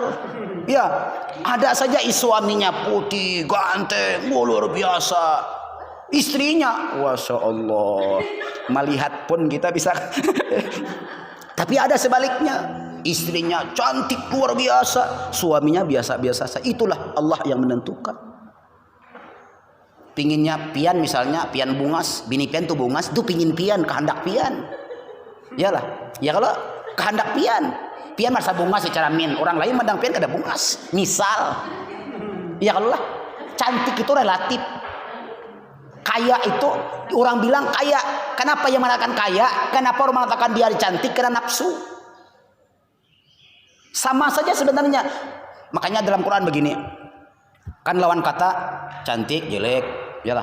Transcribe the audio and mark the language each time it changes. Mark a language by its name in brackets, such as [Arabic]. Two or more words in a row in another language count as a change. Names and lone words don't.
[Indonesian] Ya, ada saja suaminya putih, ganteng, luar biasa. Istrinya, [Arabic] ما شاء الله, [Indonesian] melihat pun kita bisa. Tapi ada sebaliknya. Istrinya cantik luar biasa, suaminya biasa-biasa saja. Itulah Allah yang menentukan. [Banjar] Pinginnya pian misalnya, pian bungas, bini pian tuh bungas, tuh pingin pian, kehendak pian. Yalah, ya kalau kehendak pian masa bungas secara orang lain mandang pian kada bungas. [Indonesian] Misal, ya kalau lah, cantik itu relatif. Kaya itu orang bilang kaya. Kenapa yang mengatakan kaya? Kenapa orang mengatakan dia cantik? Karena nafsu. Sama saja sebenarnya. Makanya dalam Quran begini. Kan lawan kata cantik, jelek, yalah.